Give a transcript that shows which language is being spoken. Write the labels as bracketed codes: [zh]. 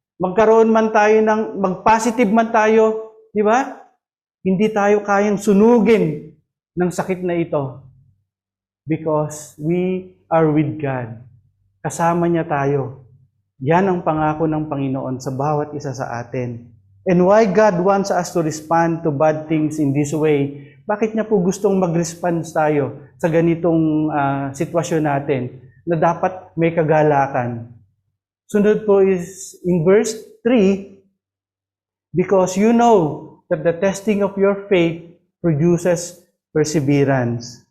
[tl] Magkaroon man tayo mag-positive man tayo, di ba? Hindi tayo kayang sunugin ng sakit na ito. [en] Because we are with God. [tl] kasama niya tayo. Yan ang pangako ng Panginoon sa bawat isa sa atin. [en] And why God wants us to respond to bad things in this way? [tl] Bakit niya po gustong mag-respond tayo sa ganitong sitwasyon natin na dapat may kagalakan? Sunod po [en] is in verse 3, because you know that the testing of your faith produces perseverance.